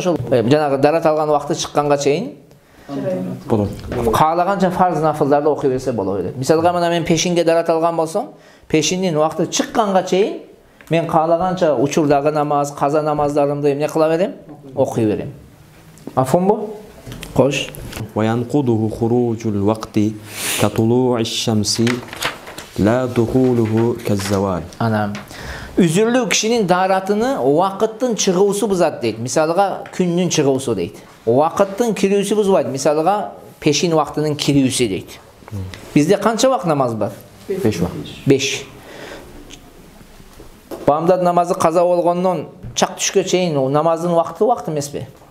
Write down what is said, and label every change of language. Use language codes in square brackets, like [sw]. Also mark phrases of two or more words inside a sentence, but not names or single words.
[ky] Ошол жанагы дарат алган вакыты чыкканга чейин болот. Каалаганча фарз нафылдарды окуй берсе боло берет. Мисалга мына мен пешинге дарат алган болсом, пешиндин вакыты чыкканга чейин мен каалаганча учурдагы намаз, каза намаздарымды эмне кыла берем? Окуй берем. Афунбу? Кош. [ar] وينقضه خروج الوقت كطلوع الشمس لا دخوله كالزوال. Ana. [ky] Üzürlүү кишинин даратыны вакыттын чыгуусу бузат дейт. Мисалга күндүн чыгуусу дейт. Вакыттын кирүүсү бузбайт. Мисалга пешин вактынын кирүүсү дейт. Бизде канча вакыт намаз бар? 5 вакыт. 5. Бамдат намазы каза болгондон чак түшкө чейин намаздын вакыты эмеспи?